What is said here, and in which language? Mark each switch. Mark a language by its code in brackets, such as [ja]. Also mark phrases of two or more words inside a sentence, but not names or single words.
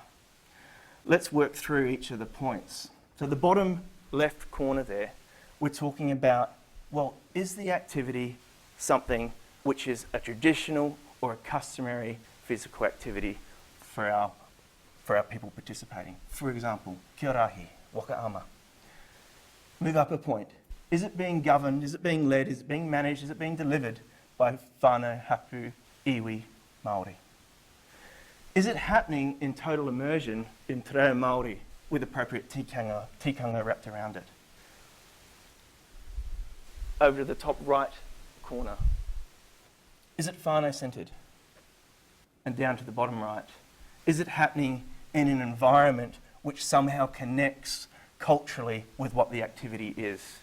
[en] Let's work through each of the points. So the bottom left corner there, we're talking about, well, is the activity something which is a traditional or a customary physical activity for our people participating? For example, [mi] kia rahi, waka ama. [en] Move up a point. Is it being governed? Is it being led? Is it being managed? Is it being delivered by [mi] whānau, hapu, iwi, Māori? [en] Is it happening in total immersion in [mi] te reo Māori [en] with appropriate tikanga wrapped around it? Over to the top right corner. Is it whānau-centred? And down to the bottom right. Is it happening in an environment which somehow connects culturally with what the activity is?